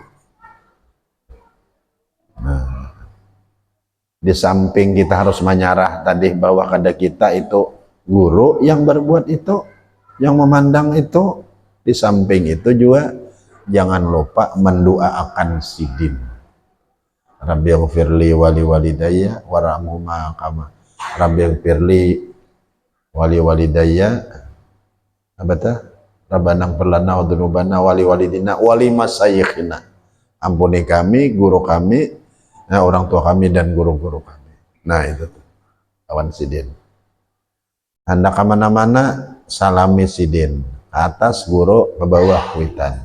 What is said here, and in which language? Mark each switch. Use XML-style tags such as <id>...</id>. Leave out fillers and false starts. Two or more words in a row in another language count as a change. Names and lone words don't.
<bjn>Nah, di samping kita harus menyarah tadi bahwa kada kita itu guru yang berbuat itu, yang memandang itu, di samping itu juga jangan lupa mendoakan sidin.</bjn> <ar>رب اغفر لي ولوالدي وارحمهما كما رب اغفر لي ولوالدي</ar> <bjn>apa tah?</bjn> <ar>ربنا اغفر لنا وذنوبنا ولوالدينا ولمشايخنا.</ar> <bjn>Ampuni kami, guru kami, orang tua kami dan guru-guru kami. Nah itu tuh, kawan sidin. Anda kemana-mana salami sidin, atas guru ke bawah witan.</bjn>